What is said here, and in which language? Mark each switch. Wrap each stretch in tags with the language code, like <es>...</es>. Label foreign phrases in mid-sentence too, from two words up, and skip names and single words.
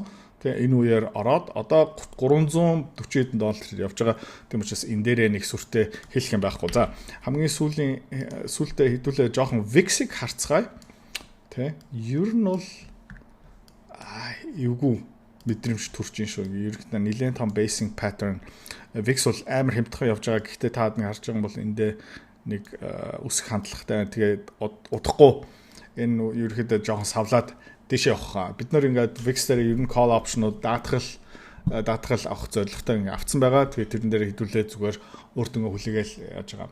<mn>Тэгээ энэ үеэр ороод одоо $340 явж байгаа. Тийм учраас энэ дээрээ нэг сүртэй хэлэх юм байхгүй. За хамгийн сүүлдээ хэдүүлээ жоохон VIX-ийг харцгаая. Тэ ер нь бол эвгүй мэдрэмж төрж ин шүү. Ерөнхийдөө нэлээд том</mn> <en>basing pattern.</en> <mn>VIX бол амар хямдхан явж байгаа. Гэхдээ та нэг харж байгаа юм бол эндээ нэг үсэх хандлагатай. Тэгээд удахгүй энэ ерөнхийдөө жоохон савлаад дэшээ явах. Бид нар ингээд VIX дээр ер нь</mn> <en>call option-</en> <mn>ууд даатгал авах зорилготой ингээд авцсан байгаа. Тэгээд тэрэн дээр хэдүүлээ зүгээр өөр дөнгө хүлээгээл яаж байгаа.</mn>